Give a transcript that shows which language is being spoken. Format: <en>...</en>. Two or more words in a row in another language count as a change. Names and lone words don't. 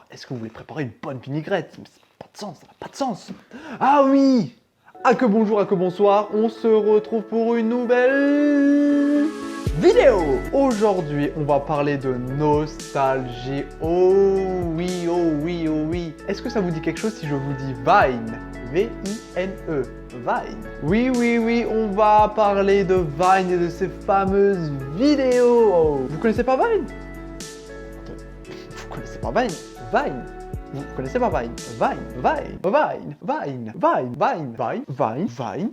<fr>Est-ce que vous voulez préparer une bonne vinaigrette? Mais ça n'a pas de sens, ça n'a pas de sens. Ah oui. Ah que bonjour, ah que bonsoir. On se retrouve pour une nouvelle... vidéo. Aujourd'hui, on va parler de nostalgie. Oh oui, oh oui, oh oui. Est-ce que ça vous dit quelque chose si je vous dis Vine? V-I-N-E, Vine. Oui, oui, oui, on va parler de Vine et de ces fameuses vidéos. Oh. Vous connaissez pas Vine? Vous connaissez pas Vine? Vine. Vous connaissez pas Vine? Vine, Vine, Vine, Vine, Vine, Vine, Vine, Vine, Vine.</fr>